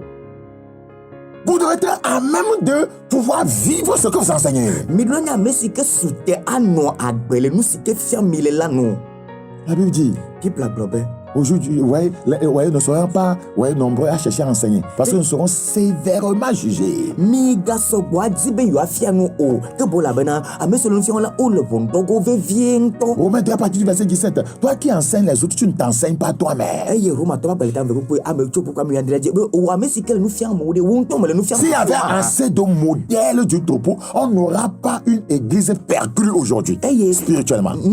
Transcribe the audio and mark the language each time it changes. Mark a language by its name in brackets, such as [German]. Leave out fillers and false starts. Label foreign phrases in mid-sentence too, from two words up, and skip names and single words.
[French] Vous devez être à même de pouvoir vivre ce que vous enseignez. [Ewe] mi ɖo nye ame si ke sute anɔ agbe le nu si ke fia mi le la nu. [French] La Bible dit, [Ewe] Biblia gblɔ be [French] Aujourd'hui, ne seront pas nombreux à chercher à enseigner parce que nous serons sévèrement jugés. Romains 3 à partir du verset 17. Toi qui enseignes les autres, tu ne t'enseignes pas toi-même. S'il y avait assez de modèles du troupeau, on n'aura pas une église perclue aujourd'hui, spirituellement.